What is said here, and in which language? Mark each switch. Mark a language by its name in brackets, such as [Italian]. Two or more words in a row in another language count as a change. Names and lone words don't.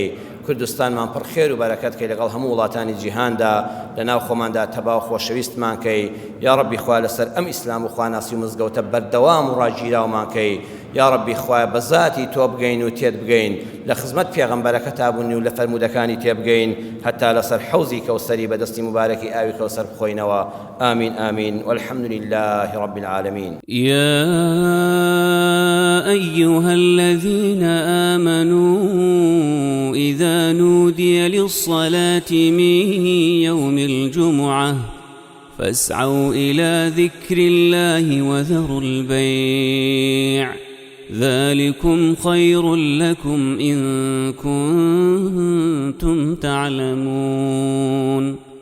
[Central Kurdish] کوردستانمان پڕ خێر و بەرەکەت کەی لەگەڵ هەموو وڵاتانی جیهاندا، لە ناو خۆماندا تەبا و خۆشەویستمان کەی، [Arabic] یا ڕەبی [Central Kurdish] خوای لەسەر ئەم ئیسلام و خواناسی و مزگەوتە بەردەوام و ڕاگیراومان کەی، [Arabic] یا ڕەبی [Central Kurdish] خوای بە ذاتی تۆ بگەین و تێت بگەین، لە خزمەت پێغەمبەرەکە تابوونی و لە فەرمودەکانی تێبگەین، هەتا لەسەر حەوزی کەوسەری بەدەستی مبارەکی ئاوی کەوسەر بخۆینەوە. [Arabic] ئامین ئامین والحمد لله رب العالمين. يا أيها الذين آمنوا إذا نودي للصلاة من يوم الجمعة فاسعوا إلى ذكر الله وذروا البيع ذلكم خير لكم إن كنتم تعلمون.